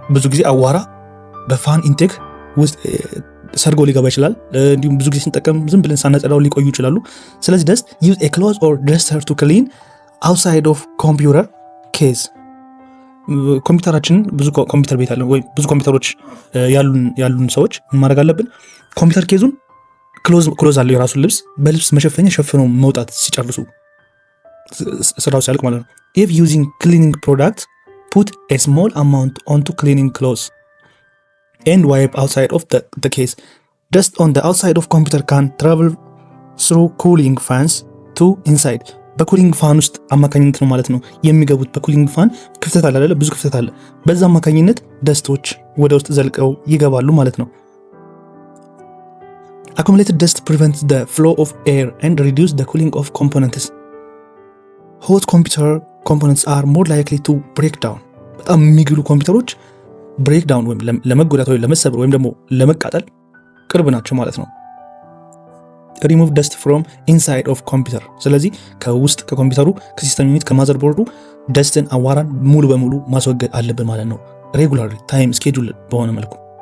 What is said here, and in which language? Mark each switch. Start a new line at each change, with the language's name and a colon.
Amharic: ብዙ ጊዜ አዋራ በፋን ኢንቴክ ውስጥ ሰርጎ ሊገባ ይችላል። እንዲሁም ብዙ ጊዜ ስንጠቀም ዝም ብለን ሳነጸዳው ሊቆዩ ይችላሉ። ስለዚህ
English: ደስት ዩዝ ኤ ክሎዝ ኦር ደስተር ቱ ክሊን አውትሳይድ ኦፍ ኮምፒውተር ኬዝ።
Amharic: ኮምፒውተራችንን ብዙ ኮምፒውተር ቤት አለን ወይ ብዙ ኮምፒውተሮች ያሉን ሰዎች ማድረግ አለብን። ኮምፒውተር ኬዙን ክሎዝ አለው የራሱን ልብስ በልብስ መሸፈኛ ሸፍነው መውጣት ሲጨርሱ ስራው ሲያልቅ ማለት ነው።
English: if using cleaning product put a small amount onto cleaning cloth and wipe outside of the case. Dust on the outside of computer can travel through cooling fans to inside.
Amharic: በኩሊንግ ፋን ውስጥ አማካኝነት ነው ማለት ነው የሚገቡት። በኩሊንግ ፋን ክፍተት አለ አይደለ? ብዙ ክፍተት አለ። በዛ አማካኝነት ደስቶች ወደ ውስጥ ዘልቀው ይገባሉ ማለት ነው።
English: Accumulated dust prevents the flow of air and reduce the cooling of components. Hot computer components are more likely to break down.
Amharic: በጣም የሚግሉ ኮምፒውተሮች ብሬክ ዳውን ወይም ለመጎዳት ወይም ለመሰበር ወይም ደግሞ ለመቃጠል ቅርብ ናቸው ማለት ነው።
English: ሪሙቭ ደስት ፍሮም ኢንሳይድ ኦፍ ኮምፒውተር።
Amharic: ስለዚህ ከውስጥ ከኮምፒውተሩ ከሲስተም ዩኒት ከማዘር ቦርዱ ደስትን አዋራን ሙሉ በሙሉ ማስወገድ አለብን ማለት ነው። ሬጉላር ታይም ስኬጁል በሆነ መልኩ።